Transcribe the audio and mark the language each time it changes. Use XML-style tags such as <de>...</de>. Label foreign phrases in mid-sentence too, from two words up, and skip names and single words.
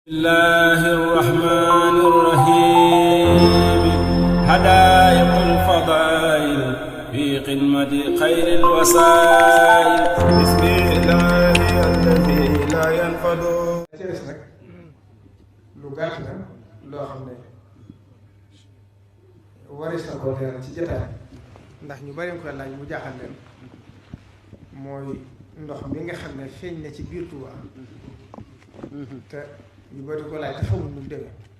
<ar>الله الرحمن الرحيم هدايق الفضائل في قمة خير الوسائل بسم الله الذي لا ينفد</ar> <wo>teres nag lu gàtt la loo xam ne waris na ko leeral ci jotaay ndax ñu bari ko laaj mu jaaxal leen mooy ndox mi nga xam ne feeñ na ci biir Touba te ñu bari ko laaj te xamul nu mu demee</wo>